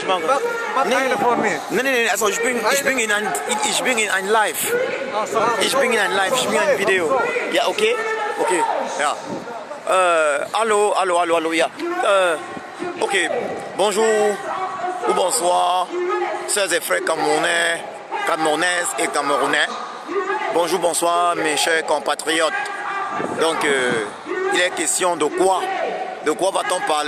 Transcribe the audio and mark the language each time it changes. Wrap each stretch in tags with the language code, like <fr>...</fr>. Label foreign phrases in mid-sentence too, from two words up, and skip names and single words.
<de>machen. Nein, also ich bin in ein Live. Ich bin in ein Live, ich bin in ein Video. Ja, okay? Okay, ja. Allô, ja.</de> <fr>Ok, bonjour ou bonsoir, sœurs et frères camerounaises et camerounais. Bonjour, bonsoir mes chers compatriotes. Donc, il est question de quoi? De quoi va-t-on parler?</fr>